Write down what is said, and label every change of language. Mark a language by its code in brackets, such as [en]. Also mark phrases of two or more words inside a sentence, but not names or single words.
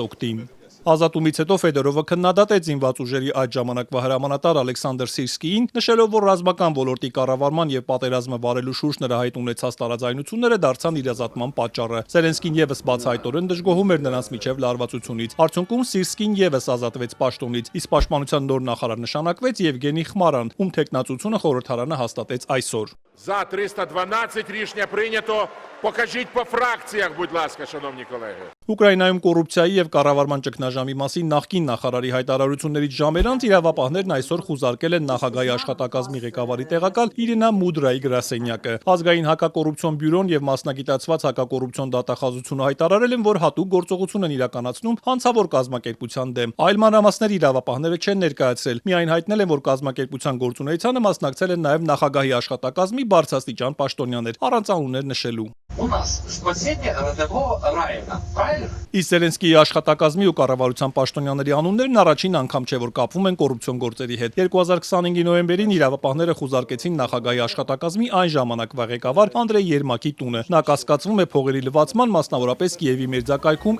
[hy] օգտին։ Ազատումից հետո Ֆեդորովը քննադատեց զինված ուժերի այդ ժամանակվա հրամանատար Ալեքսանդր Սիրսկիին, նշելով, որ ռազմական ոլորտի կառավարման եւ պատերազմը վարելու շուրջ նրա հայտ ունեցած տարաձայնությունները դարձան իր ազատման պատճառը։ Զելենսկին եւս բացահայտորեն դժգոհում էր նրանց միջև լարվածությունից։ Արդյունքում Սիրսկին եւս ազատվեց պաշտոնից, իսկ պաշտպանության նոր նախարար նշանակվեց Եվգենի Խմարան, ում թեկնածությունը խորհրդարանը հաստատեց այսօր։ [uk] За 312 рішення прийнято. Покажіть по фракціях, будь ласка, шановні колеги. [hy] Ուկրաինայում կոռուպցիայի եւ կառավարման ճգնաժամի մասին նախկին նախարարի հայտարարություններից ժամեր անց իրավապահներն այսօր խուզարկել են նախագահի աշխատակազմի ղեկավարի տեղակալ Իրինա Մուդրայի գրասենյակը։ Ազգային հակակոռուպցիոն բյուրոն եւ մասնագիտացված հակակոռուպցիոն դատախազությունը հայտարարել են, որ հատուկ գործողություն են իրականացնում հանցավոր կազմակերպության դեմ։ Այլ մանրամասներ իրավապահները չեն ներկայացրել, միայն հայտնել են, որ կազմակերպության գործունեությանը մասնակցել են նաեւ նախագահի աշխատակազմի բարձրաստիճան պաշտոնյաներ, առանց անուններ նշելու։ [ru] У нас спасение родового Райана, правильно? [hy] Իսկ Զելենսկիի աշխատակազմի ու կառավարության պաշտոնյաների անուններն առաջին անգամ չէ, որ կապվում են կոռուպցիոն գործերի հետ։ 2025-ի նոյեմբերին իրավապահները խուզարկեցին նախագահի աշխատակազմի այն ժամանակվա ղեկավար Անդրեյ Երմակի տունը։ Նա կասկածվում է փողերի լվացման, մասնավորապես Կիևի մերձակայքում